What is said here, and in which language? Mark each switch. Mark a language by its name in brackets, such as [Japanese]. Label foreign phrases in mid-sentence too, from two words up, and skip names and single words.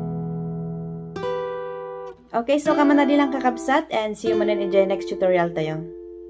[Iloko] Okay, so kaman na din lang kakabsat [English] and see you [Iloko] man [English] in the next tutorial [Iloko] tayo.